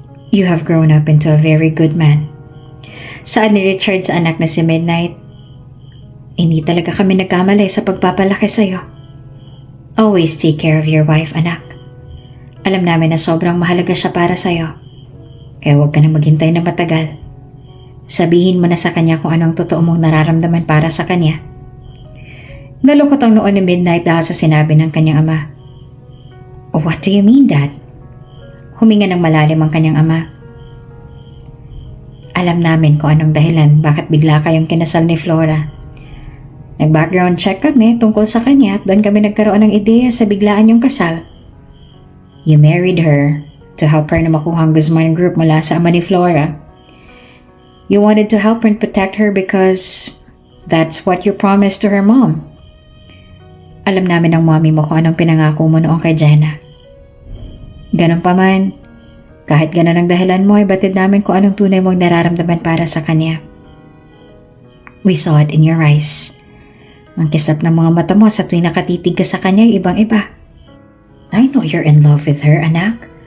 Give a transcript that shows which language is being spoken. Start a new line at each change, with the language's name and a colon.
English: You have grown up into a very good man.
Filipino: Saad ni Richard sa anak na si Midnight. Hindi talaga kami nagkamali sa pagpapalaki sa'yo.
English: Always take care of your wife, anak.
Filipino: Alam namin na sobrang mahalaga siya para sa'yo. Kaya huwag ka na maghintay na matagal. Sabihin mo na sa kanya kung anong totoo mong nararamdaman para sa kanya. Nalungkot ang noon ni Midnight dahil sa sinabi ng kanyang ama.
English: What do you mean, Dad?
Filipino: Huminga ng malalim ang kanyang ama. Alam namin kung anong dahilan bakit bigla kayong kinasal ni Flora. Nag-background check kami tungkol sa kanya at doon kami nagkaroon ng ideya sa biglaan yung kasal.
English: You married her to help her
Filipino: na makuha ang Guzman Group mula sa ama ni Flora.
English: You wanted to help and protect her because that's what you promised to her mom.
Filipino: Alam namin ng mommy mo kung anong pinangako mo noong kay Jenna. Ganon pa man, kahit ganon ang dahilan mo ay batid namin kung anong tunay mong nararamdaman para sa kanya.
English: We saw it in your eyes.
Filipino: Ang kisap ng mga mata mo sa tuwing nakatitig ka sa kanya ay ibang-iba.
English: I know you're in love with her, anak.